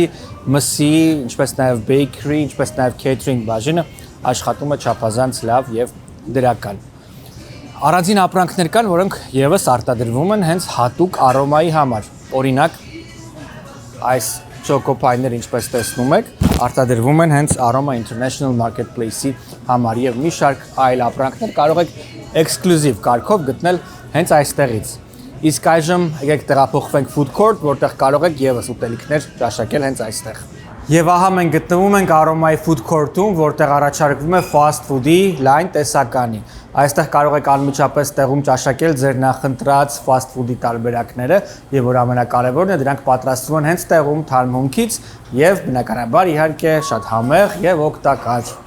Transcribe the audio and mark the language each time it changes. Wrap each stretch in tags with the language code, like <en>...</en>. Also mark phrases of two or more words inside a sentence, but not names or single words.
<hy>մսի, ինչպես նաև bakery, ինչպես նաև catering բաժինը աշխատում է չափազանց լավ եւ դրական։ Առանձին ապրանքներ կան, որոնք եւս արտադրվում են հենց հատուկ Aroma-ի համար։ Օրինակ, այս չոկոպայները, ինչպես տեսնում եք, արտադրվում են հենց Aroma International Marketplace-ի համար եւ մի շարք այլ ապրանքներ կարող եք էքսկլյուզիվ կարգով գտնել հենց այստեղից։ Իսկ այժմ եկեք տեղափոխվենք</hy> <en>food court,</en> <hy>որտեղ կարող եք եւս ուտելիքներ ճաշակել հենց այստեղ։ Եվ ահա մենք գտնվում ենք Aroma-ի</hy> <en>food court-</en> <hy>ում, որտեղ առաջարկվում է</hy> <en>fast food-</en> <hy>ի լայն տեսականի։ Այստեղ կարող եք անմիջապես տեղում ճաշակել ձեր նախընտրած</hy> <en>fast food-</en> <hy>ի տարբերակները, եւ որ ամենակարևորն է, դրանք պատրաստվում են հենց տեղում թարմ հումքից եւ բնականաբար իհարկե շատ համեղ եւ օգտակար։</hy>